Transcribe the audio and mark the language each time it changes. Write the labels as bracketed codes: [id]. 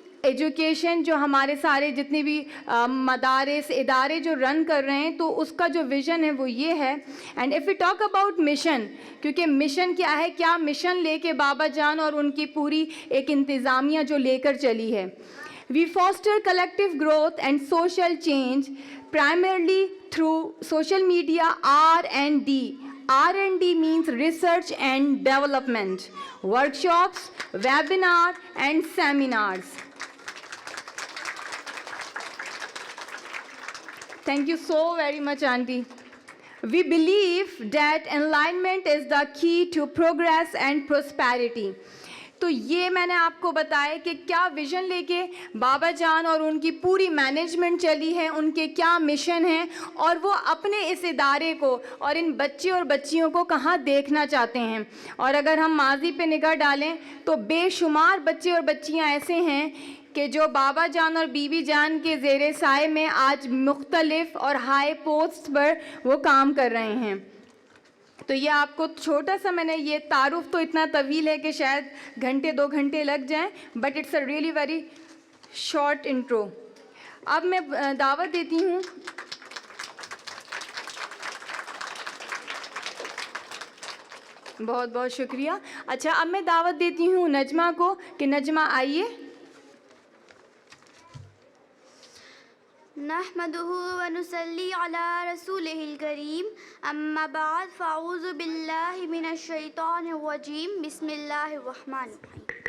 [ur] Education جو ہمارے سارے جتنے بھی مدارس ادارے جو رن کر رہے ہیں تو اس کا جو ویژن ہے وہ یہ ہے. [en] and if you talk about mission, [ur] کیونکہ مشن کیا ہے, کیا مشن لے کے بابا جان اور ان کی پوری ایک انتظامیہ جو لے کر چلی ہے. [en] We foster collective growth and social change primarily through social media R&D. R&D means research and development, workshops, webinar and seminars. Thank you so very much, Auntie. We believe that enlightenment is the key to progress and prosperity. [ur] تو یہ میں نے آپ کو بتایا کہ کیا vision لے کے بابا جان اور ان کی پوری مینجمنٹ چلی ہے, ان کے کیا مشن ہیں, اور وہ اپنے اس ادارے کو اور ان بچے اور بچیوں کو کہاں دیکھنا چاہتے ہیں. اور اگر ہم ماضی پہ نگاہ ڈالیں تو بے شمار بچے اور بچیاں ایسے ہیں کہ جو بابا جان اور بی بی جان کے زیر سائے میں آج مختلف اور ہائی پوسٹ پر وہ کام کر رہے ہیں. تو یہ آپ کو چھوٹا سا میں نے یہ تعارف تو اتنا طویل ہے کہ شاید گھنٹے 2 گھنٹے لگ جائیں, [en] But it's a really very short intro. [ur] اب میں دعوت دیتی ہوں بہت بہت شکریہ. اچھا, اب میں دعوت دیتی ہوں نجمہ کو کہ نجمہ آئیے. [ar] نحمده ونصلي على رسوله الكريم اما بعد فاعوذ بالله من الشيطان الرجيم بسم الله الرحمن الرحيم.